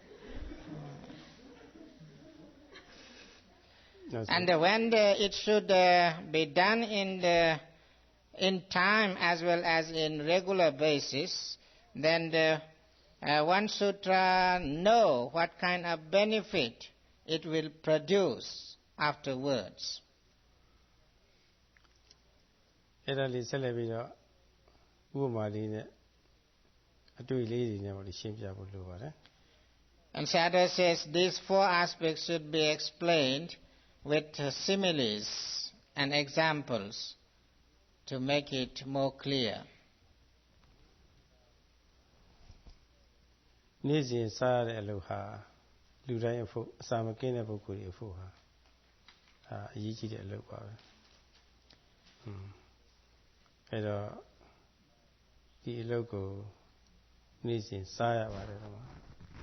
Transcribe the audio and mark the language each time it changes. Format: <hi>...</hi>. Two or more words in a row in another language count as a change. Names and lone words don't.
<en>And when it should be done in time as well as in regular basis, then one should know what kind of benefit it will produce afterwards.</en> <my>အဲ့ဒါလေးဆက်လက်ပြီးတော့ဥပမာလေးနဲ့အတွေ့လေးတွေနဲ့ရှင်းပြဖို့လိုပါတယ်</my> <en>And Sayadaw says these 4 aspects should be explained with similes and examples to make it more clear.</en> <my>နေ့စဉ်စားရတဲ့အလုပ်ဟာလူတိုင်းအဖို့အစာမကင်းတဲ့ပုဂ္ဂိုလ်တွေအဖို့ဟာအရေးကြီးတဲ့အလုပ်ပါပဲအဲ့တော့ဒီအလုပ်ကိုနေ့စဉ်စားရပါတယ်ကွာမ</my>